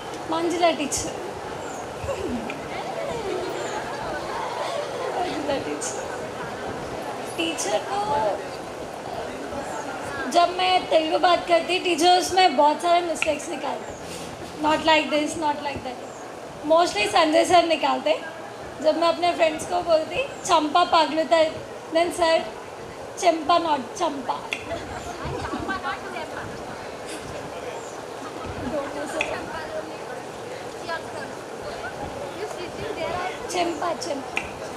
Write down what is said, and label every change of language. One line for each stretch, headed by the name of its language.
Hindi: मंजिला टीचर. मंजिला टीचर को जब मैं तेलुगु बात करती, टीचर उसमें बहुत सारे मिस्टेक्स निकालते.
English: Not like this, not like that.
Hindi: Mostly Sanjay sir निकालते. जब मैं अपने फ्रेंड्स को बोलती चंपा पागलुता,
English: Then sir Champa not Champa.
Hindi: Champa Champa.